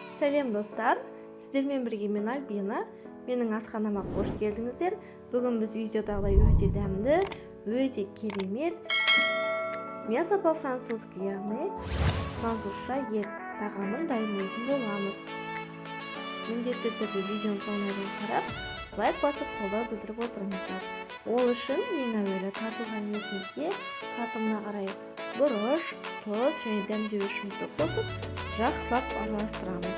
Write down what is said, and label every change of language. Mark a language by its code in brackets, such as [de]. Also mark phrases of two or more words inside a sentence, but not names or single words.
[kk] Сәлем достар, сіздермен бірге мен Альбина. Менің асханама қош келдіңіздер. Бүгін біз видеодағылай өте дәмді, өте керемет [ru] мясо по-французски, [kk] яғни французша ет тағамын дайындайтын боламыз. Міндетті түрде видеоның соңына дейін қарап, лайк басып қолдау білдіріп отырыңыздар. Ол үшін ең әуелі тартылған етімізге қатымына қарай бұрыш, тұз және дәмдеуішімізді қосып, жақсылап араластырамыз.